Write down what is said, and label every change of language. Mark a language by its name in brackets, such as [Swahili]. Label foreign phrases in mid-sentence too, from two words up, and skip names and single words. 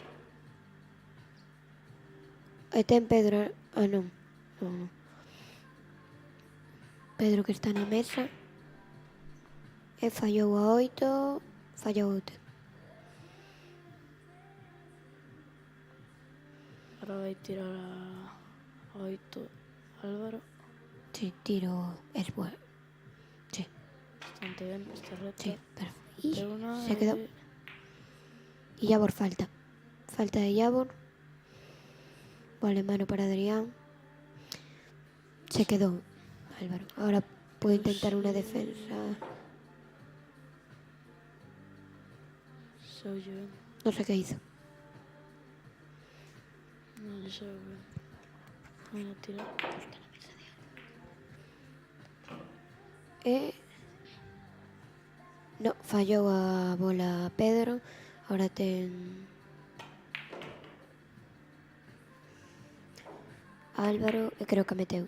[Galician] E ten Pedro... Ah, non. Non. Pedro que está na mesa. E fallou a 8. Fallou outro. Ahora vai tirar a 8 Álvaro. [Spanish] Sí, tiro es bueno. Sí, [Galician] Bastante ben esta recta. [Spanish] sí, perfecto. Y De una se quedó. Y Yabor falta. Falta de Yabor. Vale, mano para Adrián. Se quedó Álvaro. Ahora puede intentar una defensa. [Galician] Se oye ben. [Spanish] No sé qué hizo. [Galician] Non lle se oye ben. [Spanish] Van a tirar. [Galician] No, fallou a bola Pedro. Ahora ten Álvaro e creo que meteu.